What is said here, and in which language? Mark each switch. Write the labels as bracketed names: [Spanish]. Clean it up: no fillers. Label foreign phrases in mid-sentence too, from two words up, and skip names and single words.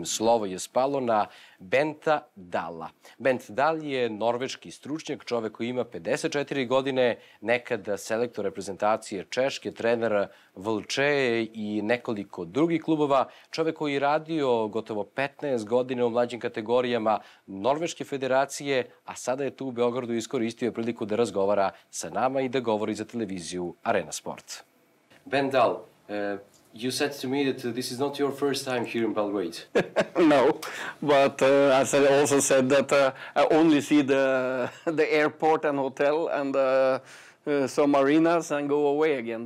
[Serbian] Slovo je spalo na Benta DAL-a. Bent DAL je norveški stručnjak, čovek koji ima 54 godine, nekada selektor reprezentacije Češke, trener Vlče i nekoliko drugih klubova, čovek koji je radio gotovo 15 godina u mlađim kategorijama Norveške federacije, a sada je tu u Beogradu iskoristio priliku da razgovara sa nama i da govori za televiziju Arena Sport. [English] Bent DAL, you said to me that this is not your first time here in Belgrade. No, but as I also said that I only see the airport and hotel and some arenas and go away again.